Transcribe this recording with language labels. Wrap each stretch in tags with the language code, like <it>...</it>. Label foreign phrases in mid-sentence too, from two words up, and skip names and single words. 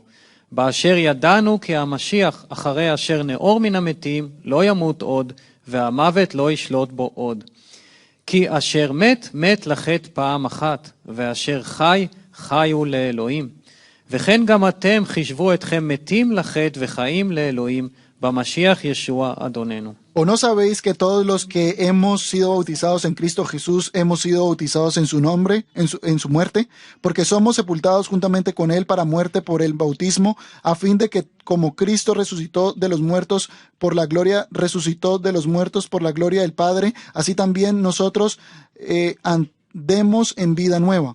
<he>באשר ידענו כי המשיח אחרי אשר נאור מן המתים לא ימות עוד, והמוות לא ישלוט בו עוד. כי אשר מת, מת לחטא פעם אחת, ואשר חי, חיו לאלוהים. וכן גם אתם חישבו אתכם מתים לחטא וחיים לאלוהים, במשיח ישוע אדוננו.</he> <es>¿O no sabéis que todos los que hemos sido bautizados en Cristo Jesús hemos sido bautizados en su nombre, en su muerte? Porque somos sepultados juntamente con Él para muerte por el bautismo, a fin de que como Cristo resucitó de los muertos por la gloria, resucitó de los muertos por la gloria del Padre, así también nosotros andemos en vida nueva.</es>